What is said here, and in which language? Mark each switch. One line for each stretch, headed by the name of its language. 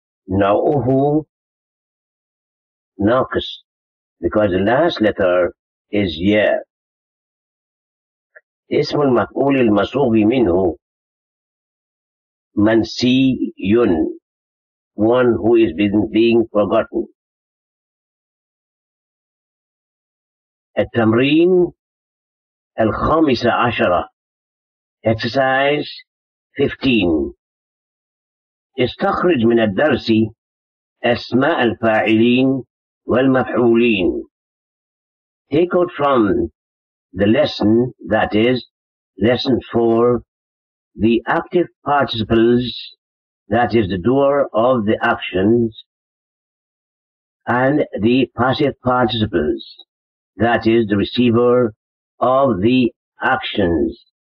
Arabic: نوعه ناقص,
English: because the last letter is ya.
Arabic: اسم المفعول المصوغ منه منسي,
English: one who is being forgotten.
Arabic: التمرين الخامسة عشرة,
English: exercise 15.
Arabic: استخرج من الدرس أسماء الفاعلين والمفعولين.
English: Take out from the lesson, that is, lesson 4, the active participles, that is, the doer of the actions, and the passive participles, that is, the receiver of the actions.